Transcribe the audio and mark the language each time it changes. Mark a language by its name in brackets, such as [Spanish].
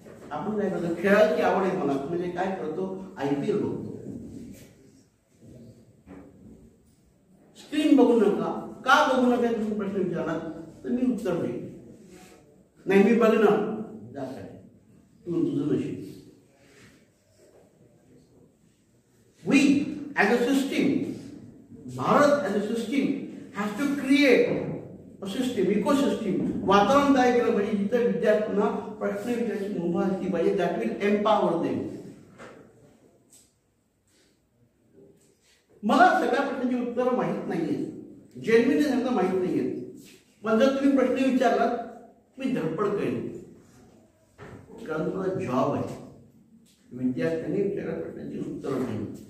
[Marathi] आपण काय करतो, खेळाची आवड आहे मला, म्हणजे काय करतो, IPL बघतो. स्क्रीन बघू नका. का बघू नका तुम्ही प्रश्न विचारला तर मी उत्तर देईन. नाही मी बघणार, जास्त तू तुझं नशीब. [English] We as a system, Bharat as a system has to create a system, ecosystem, [Marathi] वातावरण तयार केलं पाहिजे जिथे विद्यार्थ्यांना प्रश्न विचारायची मुभा असली पाहिजे. [English] That will empower them. [Marathi] मला सगळ्या प्रश्नांची उत्तरं माहीत नाहीये, जेन्युइनली सांगता माहीत नाहीये, पण जर तुम्ही प्रश्न विचारलात मी धडपड करेन, कारण तुम्हाला जॉब आहे. विद्यार्थ्यांनी विचारल्या प्रश्नांची उत्तरं देणं.